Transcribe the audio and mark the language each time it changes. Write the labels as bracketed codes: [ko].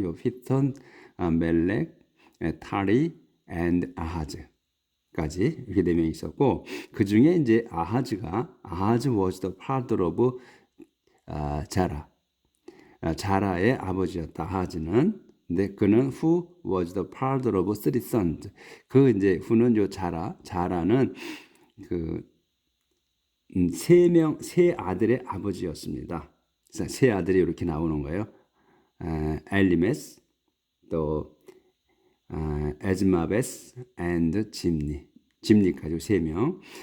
[ko] 요 피톤, 멜렉, 타리, and 아하즈까지 이렇게 4명이 있었고, 그 중에 이제 아하즈 [en] was the father of [ko] 자라. 자라의 아버지였다. 아하즈는 근데 그는 [en] who was the father of three sons. [ko] 그 이제 who는 요 자라는 그 세 아들의 아버지였습니다. 그래서 세 아들이 이렇게 나오는 거예요. 엘리메스, 또 에즈마베스, and 짐니까지 세 명.